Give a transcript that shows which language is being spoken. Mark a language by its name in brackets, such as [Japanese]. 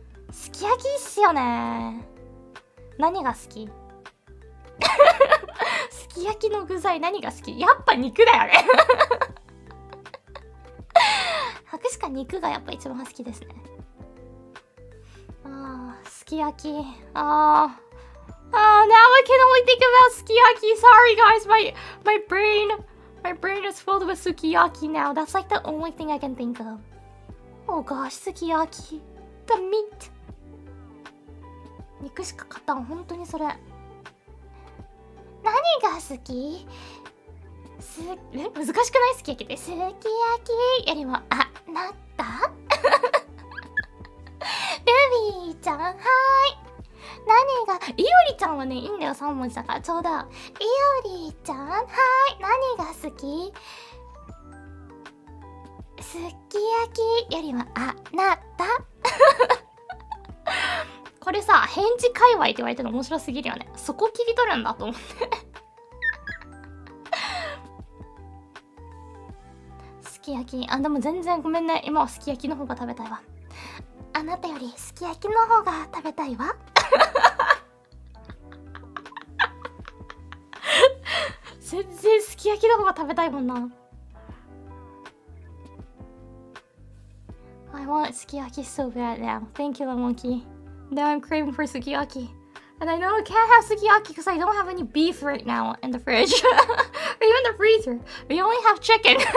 [Japanese] すき焼きいいっすよね。何が好き？すき焼きの具材何が好き？やっぱ肉だよね。博士か肉がやっぱ一番好きですね。すき焼き。 [English] now I can only think about sukiyaki. Sorry guys, my brain is filled with sukiyaki now. That's like the only thing I can think of. Oh gosh, sukiyaki. The meat. [Japanese] 肉しか買ったん、本当にそれ。何が好き？難しくない？すき焼きって。すき焼きよりも、なんだ？ルビーちゃん、はーい。何が、いおりちゃんはね、いいんだよ、3文字だから、ちょうど。いおりちゃん、はーい。何が好き？すき焼きよりも、なんだ？これさ、返事界隈って言われてるの面白すぎるよね。そこ切り取るんだと思ってすき焼き、でも全然ごめんね。今はすき焼きの方が食べたいわ。あなたよりすき焼きの方が食べたいわ。全然すき焼きの方が食べたいもんな。 [English] I want sukiyaki so bad now. Thank you, Lamonki. Now I'm craving for sukiyaki. And I know I can't have sukiyaki because I don't have any beef right now in the fridge. Or even the freezer. We only have chicken.